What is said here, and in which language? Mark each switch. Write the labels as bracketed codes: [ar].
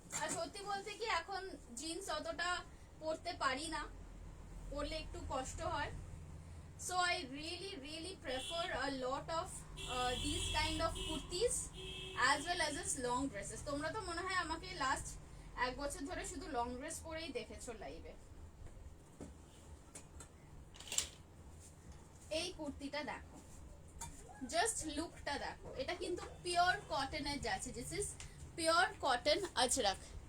[bn] আর সত্যি বলতে কি এখন জিন্স অতটা পরতে পারি না, পরলে একটু কষ্ট হয়। [en] So I really prefer a lot of these kind of kurtis as well as this long dresses. [bn] তোমরা তো মনে হয় আমাকে লাস্ট 1 বছর ধরে শুধু লং ড্রেস পরেই দেখেছো লাইভে। এই কুর্তিটা দেখো, জাস্ট লুকটা দেখো। এটা কিন্তু পিওর কটনের যাচ্ছে, [en] This is pure cotton Ajrakh.